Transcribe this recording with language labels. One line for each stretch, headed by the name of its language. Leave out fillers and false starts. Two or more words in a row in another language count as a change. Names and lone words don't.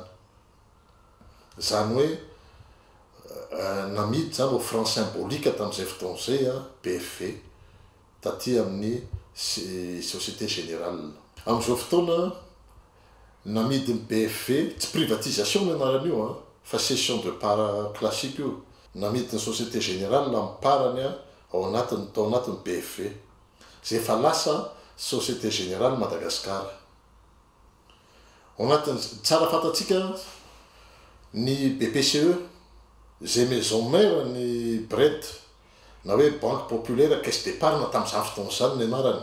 Malagasy: Zany hoe namidy zany
French: au franc symbolique
Malagasy: tamin'izay fotoana izay PFV taty amin'ny Société Générale. Amin'izao fotoana namidy ny PFV tsy privatisation ny anaran'io fa
French: cession de part classique
Malagasy: io. Namidy ny Société Générale amparany ao anatin'ny PFV. Zay efa lasa Société Générale Madagascar. Anatin'ny tsara fantatsika ny BPCE, zay
French: maison mère
Malagasy: ny BRED, na hoe Banque Populaire Caisse d'Épargne tamin'izany fotoana izany ny anarany.